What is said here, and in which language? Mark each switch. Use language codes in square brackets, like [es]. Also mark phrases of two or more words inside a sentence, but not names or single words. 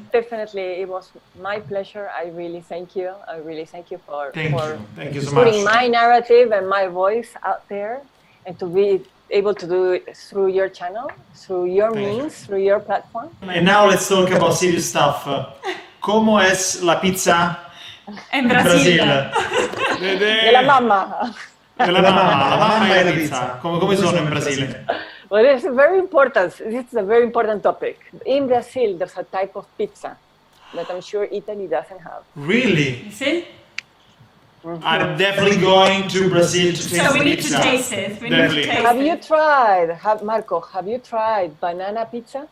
[en] Definitely, it was my pleasure. I really thank you. for Thank you so putting much. my narrative and my voice out there, and to be able to do it through your channel, through your means, through your platform. And now let's talk about serious stuff. [es] ¿Cómo es la pizza en Brasil? [it] De la mamma. La mamma e la pizza. Come sono in Brasile? [en] Well, it's very important. This is a very important topic. In Brazil, there's a type of pizza that I'm sure Italy doesn't have. Really? You see? I'm definitely going to Brazil to taste So we need pizza. to taste it. Have you tried, Marco, have you tried banana pizza?